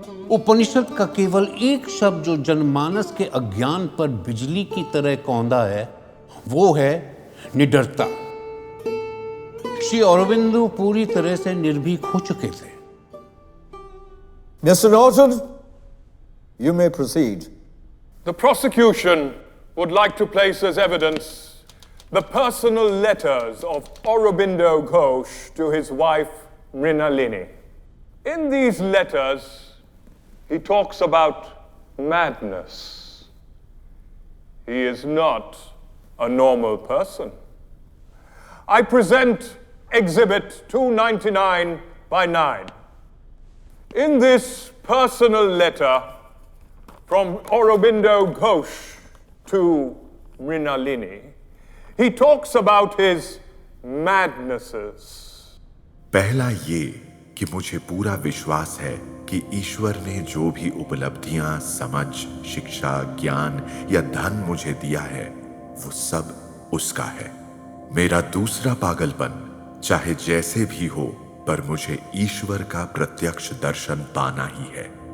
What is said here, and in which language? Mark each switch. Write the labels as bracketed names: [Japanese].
[Hindi] उपनिषद का केवल एक शब्द जो जनमानस के अज्ञान पर बिजली की तरह कौंधा है, वो है निडरता। श्री अरबिंदो पूरी तरह से निर्भीक हो चुके थे। [English] Mr. Norton, you may proceed. The prosecution would like to place as evidence the personal letters of Aurobindo Ghosh to his wife Mrinalini. In these letters, he talks about madness. He is not a normal person. I present Exhibit 299/9. In this personal letter from Aurobindo Ghosh to Mrinalini, he talks about his madnesses. [Hindi] पहला ये कि मुझे पूरा विश्वास है कि ईश्वर ने जो भी उपलब्धियां, समझ, शिक्षा, ज्ञान या धन मुझे दिया है, वो सब उसका है। मेरा दूसरा पागलपन, चाहे जैसे भी हो, पर मुझे ईश्वर का प्रत्यक्ष दर्शन पाना ही है।